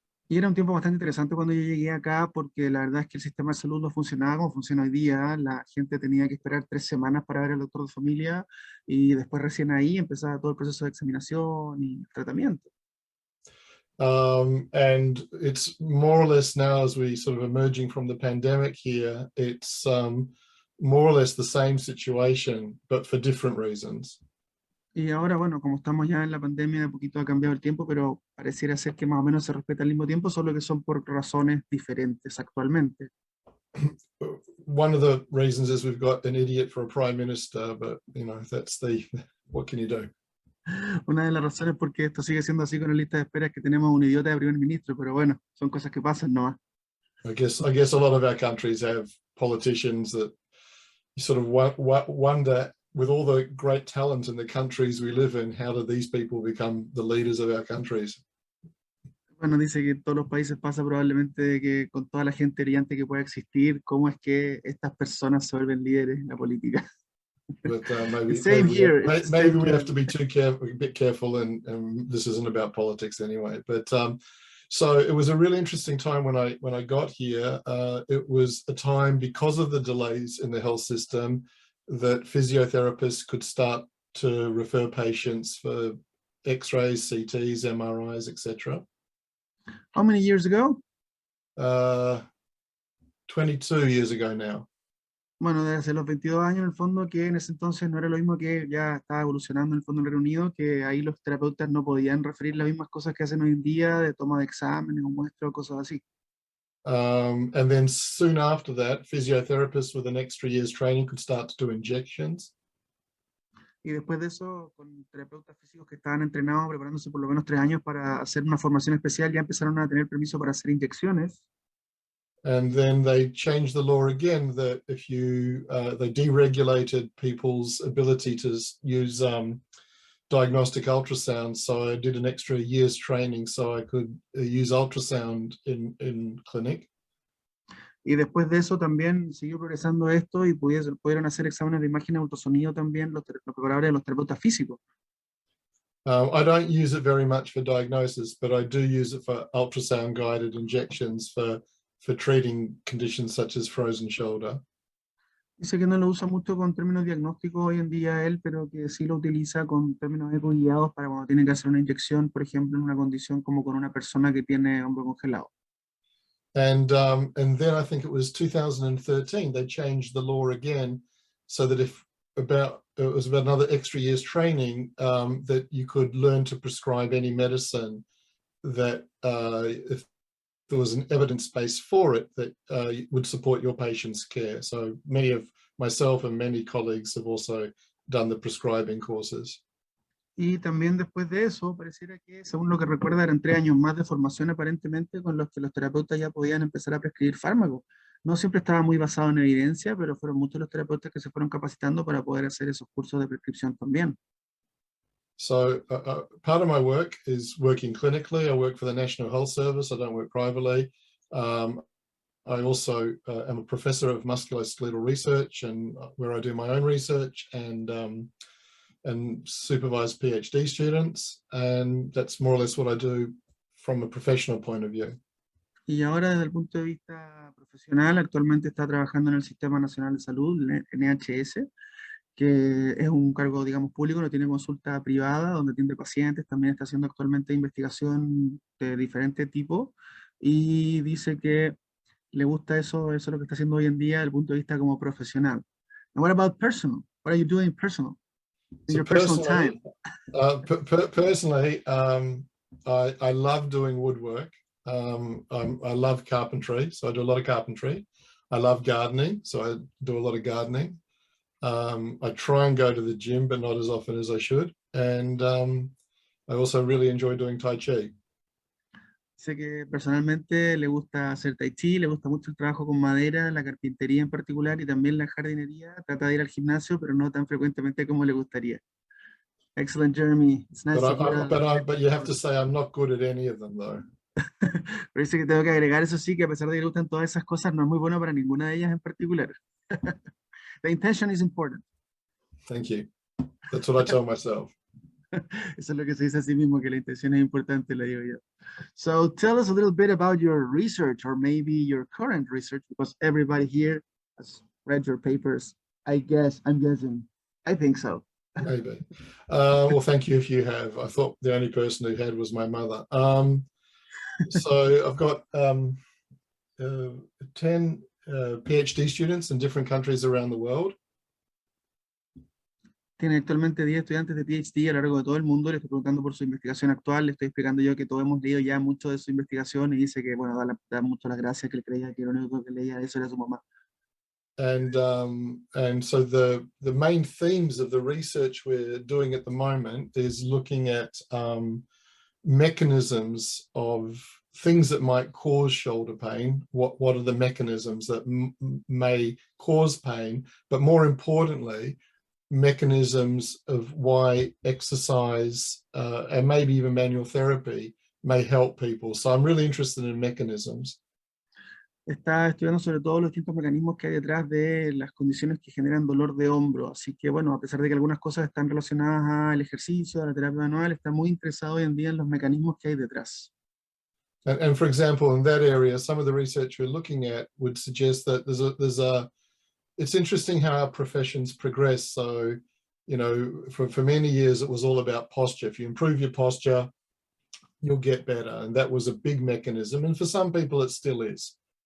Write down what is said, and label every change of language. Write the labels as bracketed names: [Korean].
[Spanish] Y era un tiempo bastante interesante cuando yo llegué acá, porque la verdad es que el sistema de salud no funcionaba como funciona hoy día. La gente tenía que esperar 3 semanas para ver al doctor de familia, y después recién ahí empezaba todo el proceso de examinación y tratamiento. [English] And it's more or less now, as we sort of emerging from the pandemic here, it's more or less the same situation, but for different reasons. [Spanish] Y ahora, bueno, como estamos ya en la pandemia, de poquito ha cambiado el tiempo, pero pareciera ser que más o menos se respeta al mismo tiempo, solo que son por razones diferentes actualmente. [English] One of the reasons is we've got an idiot for a prime minister, but you know, what can you do? [Spanish] Una de las razones por qué esto sigue siendo así con la lista de espera es que tenemos un idiota de primer ministro, pero bueno, son cosas que pasan, ¿no? [English] I guess a lot of our countries have politicians that you sort of wonder, with all the great talent in the countries we live in, how do these people become the leaders of our countries? [Spanish] Bueno, dice que en todos los países pasa probablemente de que con toda la gente brillante que pueda existir, ¿cómo es que estas personas se vuelven líderes en la política? [English] But maybe we have to be a bit careful, and this isn't about politics anyway. But so it was a really interesting time when I got here. It was a time, because of the delays in the health system, that physiotherapists could start to refer patients for X-rays, CTs, MRIs, etc. How many years ago? 22 years ago now. [Spanish] Bueno, desde los 22 años en el fondo, que en ese entonces no era lo mismo, que ya estaba evolucionando en el fondo en el Reino Unido, que ahí los terapeutas no podían referir las mismas cosas que hacen hoy en día, de toma de exámenes o muestras o cosas así. [English] And then soon after that, physiotherapists with an extra year's training could start to do injections. [Spanish] Y después de eso, con terapeutas físicos que estaban entrenados, preparándose por lo menos 3 años para hacer una formación especial, ya empezaron a tener permiso para hacer inyecciones. [English] And then they changed the law again that if you, they deregulated people's ability to use diagnostic ultrasound. So I did an extra year's training so I could use ultrasound in clinic. [Spanish] Y después de eso también siguió progresando esto y pudieron hacer exámenes de imagen de ultrasonido también los preparadores de los terapeutas físicos. [English] I don't use it very much for diagnosis, but I do use it for ultrasound guided injections for treating conditions such as frozen shoulder. [Spanish] Dice que no lo usa mucho con términos diagnósticos hoy en día él, pero que sí lo utiliza con términos eco-guiados para cuando tiene que hacer una inyección, por ejemplo, en una condición como con una persona que tiene hombro congelado. [English] And then I think it was 2013, they changed the law again so that it was about another extra year's training that you could learn to prescribe any medicine that if there was an evidence base for it that would support your patient's care. So many of myself and many colleagues have also done the prescribing courses. [Spanish] Y también después de eso, pareciera que, según lo que recuerda, eran 3 años más de formación aparentemente con los que los terapeutas ya podían empezar a prescribir fármacos. No siempre estaba muy basado en evidencia, pero fueron muchos los terapeutas que se fueron capacitando para poder hacer esos cursos de prescripción también. [English] So part of my work is working clinically. I work for the National Health Service. I don't work privately. I also am a professor of musculoskeletal research, and where I do my own research and supervise PhD students. And that's more or less what I do from a professional point of view. [Spanish] Y ahora, desde el punto de vista profesional, actualmente está trabajando en el Sistema Nacional de Salud, NHS, que es un cargo, digamos, público, no tiene consulta privada, donde atiende pacientes, también está haciendo actualmente investigación de diferente tipo, y dice que le gusta eso es lo que está haciendo hoy en día desde el punto de vista como profesional. [English] And what about personal? What are you doing personal? In your personal time? Personally, I love doing woodwork. I love carpentry, so I do a lot of carpentry. I love gardening, so I do a lot of gardening. I try and go to the gym, but not as often as I should. And I also really enjoy doing Tai Chi. [Spanish] Sé que personalmente le gusta hacer tai chi, le gusta mucho el trabajo con madera, la carpintería en particular y también la jardinería. Trata de ir al gimnasio, pero no tan frecuentemente como le gustaría. [English] Excellent, Jeremy. It's nice to hear. But you have to say I'm not good at any of them, though. [Spanish] Pero dice que tengo que agregar eso sí, que a pesar de que le gustan todas esas cosas, no es muy bueno para ninguna de ellas en particular. [English] The intention is important. Thank you. That's what I tell myself. [Spanish] Eso es lo que se dice a sí mismo, que la intención es importante, le digo yo. [English] So tell us a little bit about your research, or maybe your current research, because everybody here has read your papers. I'm guessing. I think so. Maybe. Well, thank you if you have. I thought the only person who had was my mother. So I've got 10 PhD students in different countries around the world. [Spanish] Tiene actualmente 10 estudiantes de PhD a lo largo de todo el mundo. Le estoy preguntando por su investigación actual. Le estoy explicando yo que todos hemos leído ya mucho de su investigación y dice que, bueno, da mucho las gracias, que él creía que lo único que leía eso era su mamá. [English] And so the main themes of the research we're doing at the moment is looking at mechanisms of things that might cause shoulder pain. What are the mechanisms that may cause pain, but more importantly, mechanisms of why exercise and maybe even manual therapy may help people. So I'm really interested in mechanisms. [Spanish] Está estudiando sobre todo los distintos mecanismos que hay detrás de las condiciones que generan dolor de hombro. Así que, bueno, a pesar de que algunas cosas están relacionadas al ejercicio, a la terapia manual, está muy interesado hoy en día en los mecanismos que hay detrás. [English] And for example, in that area, some of the research we're looking at would suggest that it's interesting how our professions progress. So, you know, for many years, it was all about posture. If you improve your posture, you'll get better. And that was a big mechanism. And for some people, it still is.